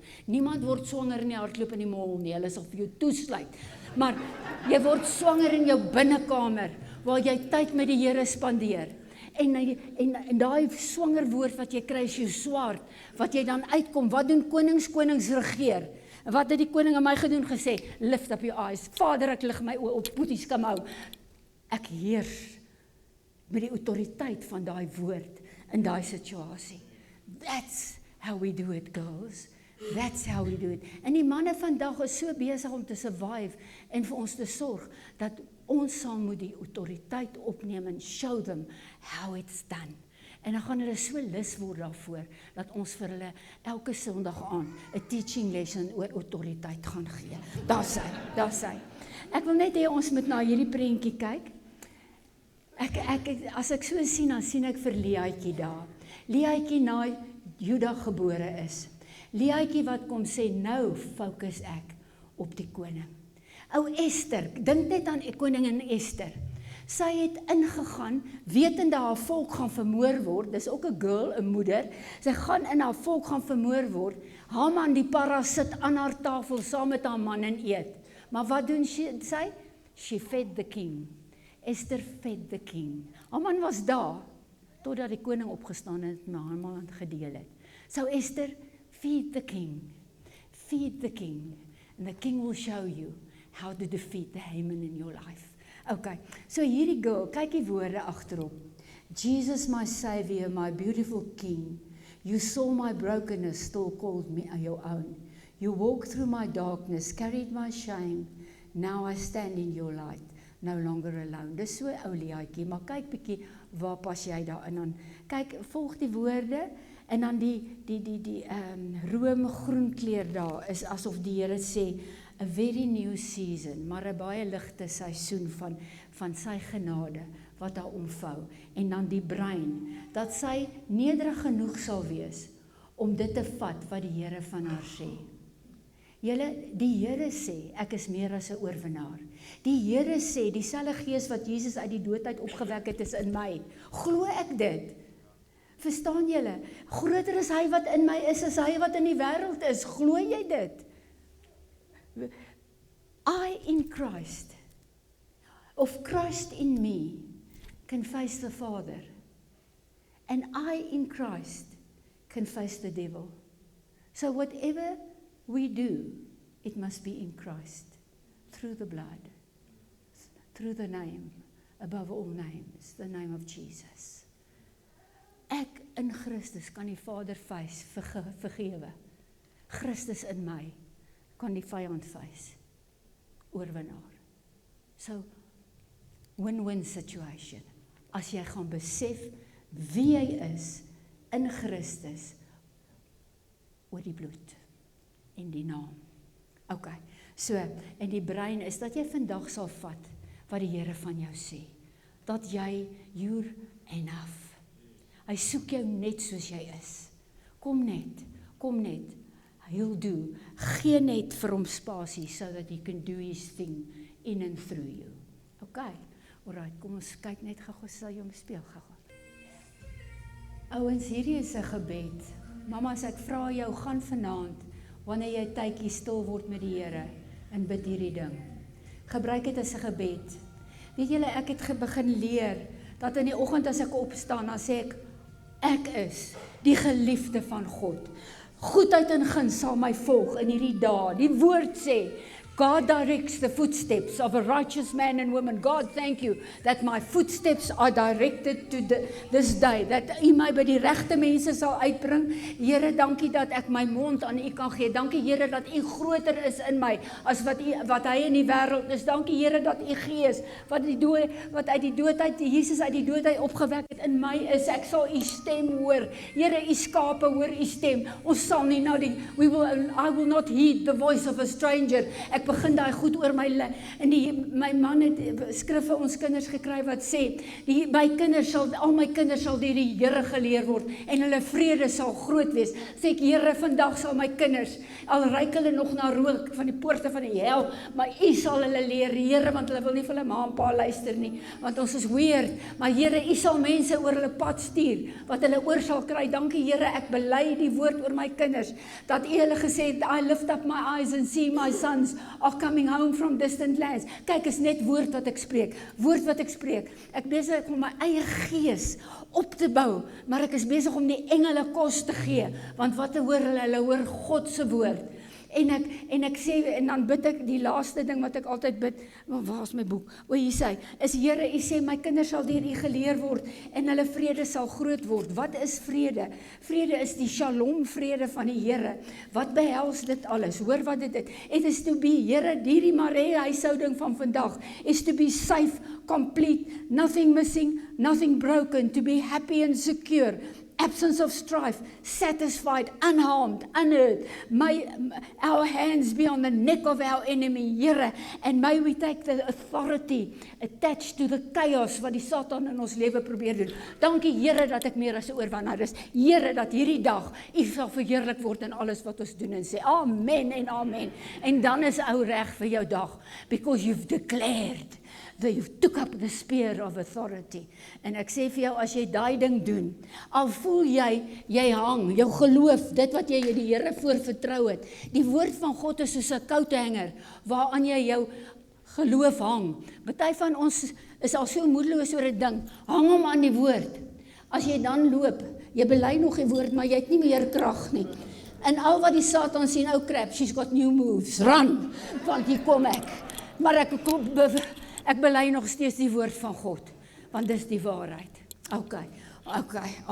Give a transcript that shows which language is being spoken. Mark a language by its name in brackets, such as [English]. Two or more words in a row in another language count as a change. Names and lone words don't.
[Afrikaans] Niemand word swanger in die hardloop in die mall nie, hulle sal vir jou toesluit. Maar jy word swanger in jou binnekamer, waar jy tyd met die Here spandeer. En daai swanger woord wat jy kry is jou swaard, wat jy dan uitkom, wat doen konings? Konings regeer. En wat het die koning aan my gedoen gesê? [English] Lift up your eyes. [Afrikaans] Vader, ek lig my oë op, poeties kom hou. Ek heers met die autoriteit van daai woord in daai situasie. [English] That's how we do it, girls. That's how we do it. [Afrikaans] En die manne vandag is so besig om te survive en vir ons te sorg, dat ons sal moet die autoriteit opneem en [English] show them how it's done. [Afrikaans] En dan gaan hulle so lus word daarvoor, dat ons vir hulle elke Sondag aand 'n [English] teaching lesson [Afrikaans] oor autoriteit gaan gee. Daar sy. Ek wil net hê ons moet na hierdie prentjie kyk. As ek so sien, dan sien ek vir Leaitjie daar. Leaitjie na Juda gebore is. Leaitjie wat kom sê, nou fokus ek op die koning. Ou Ester, dink net aan koningin Ester. Sy het ingegaan, wetende haar volk gaan vermoor word, dis ook 'n girl, 'n moeder, sy gaan in haar volk gaan vermoor word, Haman die parasit aan haar tafel saam met haar man en eet. Maar wat doen sy? [English] She fed the king. Esther fed the king. [Afrikaans] Haman was daar, totdat die koning opgestaan het en Haman gedeel het. [English] So Esther, feed the king. Feed the king. And the king will show you how to defeat the Haman in your life. [Afrikaans] Okay, so hierdie girl, kyk die woorde agterop. [English] Jesus my Savior, my beautiful King, you saw my brokenness, still called me your own. You walked through my darkness, carried my shame, now I stand in your light, no longer alone. [Afrikaans] Dis so ou Leaitjie, maar kyk bietjie, waar pas jy daarin aan? Kyk, volg die woorde, en dan die roomgroen kleur daar, is asof die Here sê, [English] a very new season, [Afrikaans] maar 'n baie ligte seisoen van sy genade, wat haar omvou, en dan die brein, dat sy nederig genoeg sal wees, om dit te vat, wat die Here van haar sê. Julle, die Here sê, ek is meer as 'n oorwinnaar. Die Here sê, dieselfde gees wat Jesus uit die dood uit opgewek het, is in my. Glo ek dit? Verstaan julle? Groter is hy wat in my is, as hy wat in die wêreld is. Glo jy dit? [English] I in Christ, of Christ in me, can face the Father. And I in Christ can face the devil. So whatever we do, it must be in Christ, through the blood, through the name, above all names, the name of Jesus. [Afrikaans] Ek in Christus kan die Vader face, vergewe. Christus in my kan die vyand face, oorwinnaar. [English] So, win-win situation. [Afrikaans] As jy gaan besef wie jy is in Christus, oor die bloed en die naam. Ok, so, en die brein is dat jy vandag sal vat wat die Here van jou sê. Dat jy, [English] you're enough. [Afrikaans] Hy soek jou net soos jy is. Kom net. [English] He'll do. [Afrikaans] Gee net vir hom spasie, [English] so that he can do his thing in and through you. Ok, alright, [Afrikaans] kom ons kyk net gou, sal jy hom speel gou. Ouens, hierdie is 'n gebed. Mamas, ek vra jou, gaan vanaand, wanneer jy tydjie stil word met die Here, en bid hierdie ding. Gebruik dit as 'n gebed. Weet julle, ek het begin leer, dat in die oggend as ek opstaan, dan sê ek is die geliefde van God. Goedheid en guns sal my volg in hierdie dae. Die woord sê, [English] God directs the footsteps of a righteous man and woman. God, thank you that my footsteps are directed to this day, that [Afrikaans] U my by die regte mense sal uitbring. Here, dankie dat ek my mond aan U kan gee. Dankie Here dat U groter is in my as wat hy in die wêreld is. Dankie Here dat U Gees wat uit die dood uit Jesus uit die dood uit opgewek het in my is. Ek sal U stem hoor. Here, U skape hoor U stem. Ons sal nie nou [English] I will not heed the voice of a stranger. [Afrikaans] Ek begin daai goed oor my my man het skrif vir ons kinders gekry wat sê, al my kinders sal deur die Here geleer word en hulle vrede sal groot wees. Sê ek, Here, vandag sal my kinders, al ryk hulle nog na rook van die poorte van die hel, maar U sal hulle leer, Here, want hulle wil nie vir hulle ma en pa luister nie, want ons is weird, maar Here, U sal mense oor hulle pad stuur, wat hulle oor sal kry. Dankie Here, ek bely die woord oor my kinders, dat U hulle gesê het, [English] I lift up my eyes and see my sons are coming home from distant lands. [Afrikaans] Kyk, is net woord wat ek spreek. Ek besig om my eie gees op te bou, maar ek is besig om die engele kos te gee, want wat hoor hulle? Hulle hoor God se woord. En ek sê, en dan bid ek, die laaste ding wat ek altyd bid, waar is my boek? O, hier sê, is Here, U sê, my kinders sal deur U geleer word, en hulle vrede sal groot word. Wat is vrede? Vrede is die shalom vrede van die Here. Wat behels dit alles? Hoor wat dit is. [English] It is to be, [Afrikaans] Here, hierdie Maree huishouding van vandag, [English] is to be safe, complete, nothing missing, nothing broken, to be happy and secure, absence of strife, satisfied, unharmed, unhurt. May our hands be on the neck of our enemy, Here, and may we take the authority attached to the chaos [Afrikaans] wat die Satan in ons lewe probeer doen. Dankie Here dat ek meer as 'n oorwinnaar is. Here, dat hierdie dag U sal verheerlik word in alles wat ons doen en sê amen en amen. En dan is ou reg vir jou dag, [English] because you've declared that you took up the spear of authority. [Afrikaans] En ek sê vir jou, as jy daai ding doen, al voel jy hang, jou geloof, dit wat jy die Here voor vertrou het, die woord van God is soos 'n coathanger, waaraan jy jou geloof hang. Party van ons is al so moedeloos oor 'n ding, hang hom aan die woord. As jy dan loop, jy bely nog die woord, maar jy het nie meer krag nie. En al wat die Satan sien, ou crap, [English] she's got new moves, run, [Afrikaans] want hier kom ek. Maar ek bely nog steeds die woord van God, want dis die waarheid. Okay.